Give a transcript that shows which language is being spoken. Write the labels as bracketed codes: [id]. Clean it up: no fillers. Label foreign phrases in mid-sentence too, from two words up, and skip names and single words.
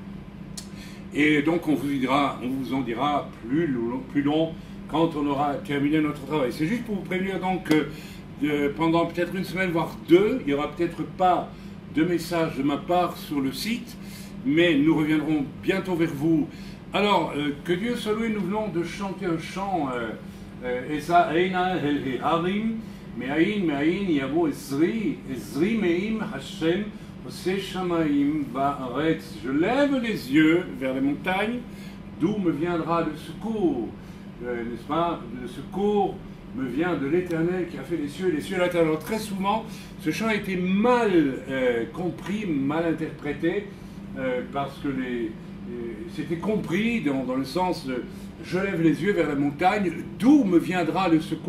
[fr] Et donc on vous en dira plus long quand on aura terminé notre travail. C'est juste pour vous prévenir donc que pendant peut-être une semaine, voire deux, il n'y aura peut-être pas de messages de ma part sur le site, mais nous reviendrons bientôt vers vous. Alors, que Dieu soit loué, nous venons de chanter un chant, [he] אשא עיני אל הרים מאין יבוא עזרי מעם השם עושה שמים בארץ. [fr] Je lève les yeux vers les montagnes, d'où me viendra le secours, n'est-ce pas? Le secours me vient de l'Éternel qui a fait les cieux et la terre. Alors très souvent, ce chant a été mal compris, mal interprété, parce que c'était compris dans le sens de « je lève les yeux vers la montagne, d'où me viendra le secours ».